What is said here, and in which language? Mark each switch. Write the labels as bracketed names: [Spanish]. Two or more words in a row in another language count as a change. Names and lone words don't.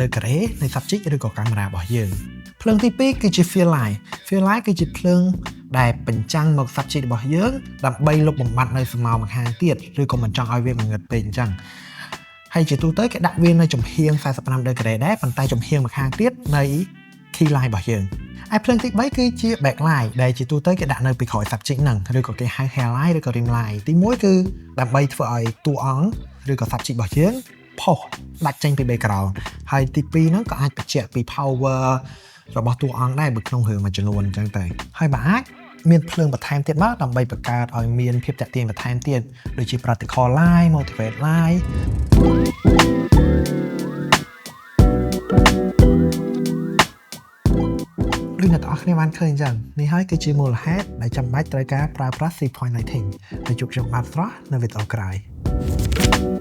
[Khmer] ក្រេនៃ subject ឬក៏កាមេរ៉ារបស់យើងភ្លើងទី2គឺជា [English] fill light [Khmer] គឺជាភ្លើងដែលបញ្ចាំងមក subject របស់យើងដើម្បីលុបបំបាត់នៅស្រមោលម្ខាងទៀតឬក៏មិនចង់ឲ្យវាងងឹតពេកអញ្ចឹងហើយ ជាទូទៅគេដាក់វានៅចំហៀង45ដឺក្រេដែរប៉ុន្តែចំហៀងម្ខាងទៀតនៃ [English] key light [Khmer] របស់យើងហើយភ្លើងទី3គឺជា backlight ដែល ជាទូទៅគេដាក់នៅពីក្រោយ subject ហ្នឹងឬក៏គេហៅ [English] hair light [Khmer] ឬក៏ [English] rim light [Khmer] ទី1គឺដើម្បីធ្វើឲ្យតួ អង្គឬក៏ subject របស់យើងផុសដាច់ចេញពី background ហើយទី2ហ្នឹងក៏អាច បញ្ជាក់ពី power របស់តួអង្គដែរបើក្នុងរឿងមួយចំនួនអញ្ចឹងទៅហើយបើអាចមានភ្លើងបន្ថែមទៀតមកដើម្បីបង្កើតឲ្យមានភាពតាក់ទាញបន្ថែមទៀតដូចជា [English] practical light, motivate light [Khmer] ឬអ្នកទាំងអស់គ្នាបានឃើញអញ្ចឹងនេះហើយគឺជាមូលហេតុដែលចាំបាច់ត្រូវការប្រើប្រាស់ [English] 3 point lighting [Khmer] ហើយជួបខ្ញុំបាទស្រស់នៅវីដេអូក្រោយ